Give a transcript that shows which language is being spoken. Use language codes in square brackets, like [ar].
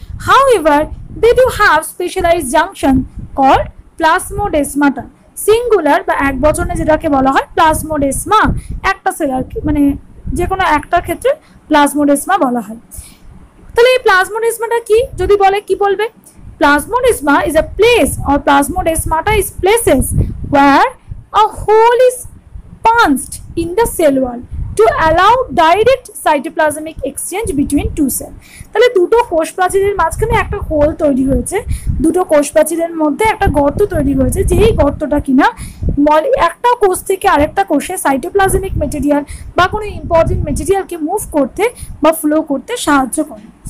[en] However, they do have specialized junction called plasmodesmata, [bn] singular বা এক বচনে যেটাকে বলা হয় [en] Plasmodesma. [bn] একটা সেল আর কি, মানে যে কোনো একটার ক্ষেত্রে প্লাজমোডেসমা বলা হয়। তাহলে এই প্লাজমোডেসমাটা কি যদি বলে, কি বলবে? [en] Plasmodesma is a place, or plasmodesmata is places where a hole is punched in the cell wall to allow direct cytoplasmic exchange between two cells. [bn] তাহলে দুটো কোষ প্রাচীরের মাঝখানে একটা হোল তৈরি হয়েছে, দুটো কোষ প্রাচীরের মধ্যে একটা গর্ত তৈরি হয়েছে, যেই গর্তটা কিনা একটা কোষ থেকে আরেকটা কোষে সাইটোপ্লাজমিক মেটেরিয়াল বা কোনো ইম্পর্টেন্ট মেটেরিয়ালকে মুভ করতে বা ফ্লো করতে সাহায্য করে।